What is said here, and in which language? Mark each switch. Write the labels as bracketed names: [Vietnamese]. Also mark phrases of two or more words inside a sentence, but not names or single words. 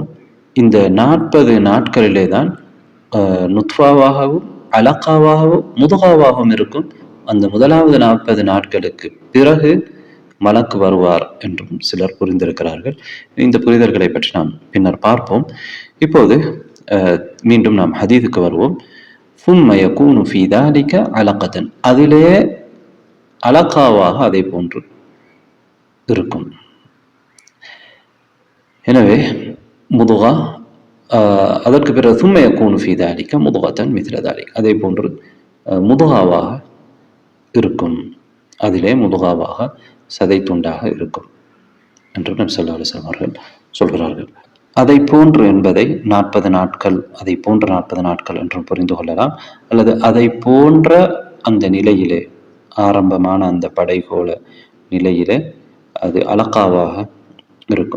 [Tamil] இந்த 40 நாட்களிலே தான் நுத்ஃபாவாகவும் அலக்காவாகவும் முதுகாவாகவும் இருக்கும். அந்த முதலாவது 40 நாட்களுக்கு பிறகு மலக்கு வருவார் என்றும் சிலர் புரிந்திருக்கிறார்கள். இந்த புரிதல்களை பற்றி நாம் பின்னர் பார்ப்போம். இப்போது மீண்டும் நாம் ஹதீதுக்கு வருவோம். [Arabic] ثم يكون في ذلك علقة, [Tamil] அதிலே அலக்காவாக அதை போன்று இருக்கும். எனவே முதுகா, அதற்கு பிறகு [Arabic] ثم يكون في ذلك مضغة مثل ذلك, [Tamil] அதை போன்று முதுகாவாக இருக்கும், அதிலே முதுகாவாக சதை துண்டாக இருக்கும் என்று நபி [Arabic] صلى الله عليه وسلم [Tamil] அவர்கள் சொல்கிறார்கள். அதை போன்று என்பதை 40 நாட்கள், அதை போன்ற 40 நாட்கள் என்றும் புரிந்து கொள்ளலாம். அல்லது அதை போன்ற அந்த நிலையிலே, ஆரம்பமான அந்த படைகோள நிலையிலே அது அலக்காவாக இருக்கும்.